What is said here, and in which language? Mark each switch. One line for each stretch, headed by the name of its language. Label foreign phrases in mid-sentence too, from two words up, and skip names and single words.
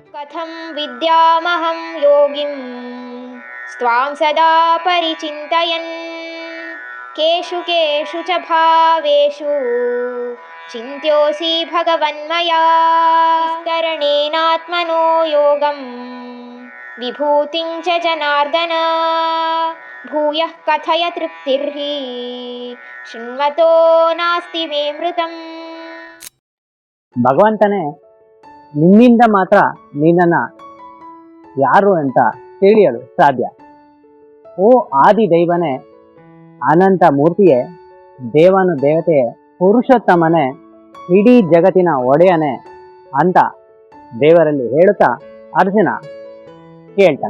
Sanskrit: कथं विद्यामहं योगिं स्वां सदा परिचिन्तयन् केषु केषु च भावेषु चिन्त्योऽसि भगवन्मया विस्तरणेनात्मनो योगं विभूतिं च जनार्दन भूयः कथय तृप्तिर्हि ಶೃಣ್ವತೋ ನಾಸ್ತಿ ಮೇ ಮೃತಂ.
Kannada: ಭಗವಂತನೇ ನಿನ್ನಿಂದ ಮಾತ್ರ ನಿನ್ನನ್ನು ಯಾರು ಅಂತ ತಿಳಿಯಲು ಸಾಧ್ಯ. ಓ ಆದಿ ದೈವನೇ, ಅನಂತ ಮೂರ್ತಿಯೇ, ದೇವನು ದೇವತೆಯೇ, ಪುರುಷೋತ್ತಮನೇ, ಇಡೀ ಜಗತ್ತಿನ ಒಡೆಯನೇ ಅಂತ ದೇವರಲ್ಲಿ ಹೇಳುತ್ತಾ ಅರ್ಜುನ ಕೇಳ್ತಾನೆ.